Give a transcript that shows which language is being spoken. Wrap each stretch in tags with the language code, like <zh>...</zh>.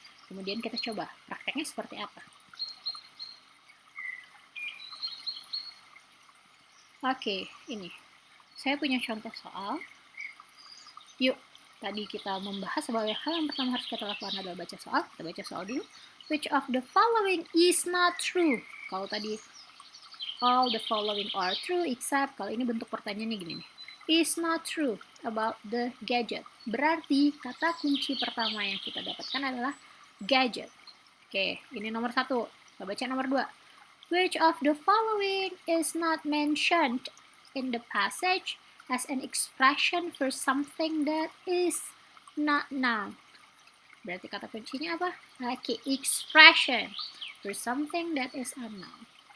<id>Kemudian kita coba prakteknya seperti apa. Oke, ini saya punya contoh soal. Yuk, tadi kita membahas sebagai hal yang pertama harus kita lakukan adalah baca soal. Kita baca soal dulu.</id> <en>Which of the following is not true?</en> <id>Kalau tadi</id> <en>all the following are true except,</en> <id>kalau ini bentuk pertanyaannya gini nih.</id> <en>Is not true about the gadget.</en> <id>Berarti kata kunci pertama yang kita dapatkan adalah gadget. Oke, ini nomor 1. Kita baca nomor 2.</id> <en>Which of the following is not mentioned in the passage as an expression for something that is not noun?</en> <id>Berarti kata kuncinya apa? Oke,</id> <en>expression for something that is unknown.</en>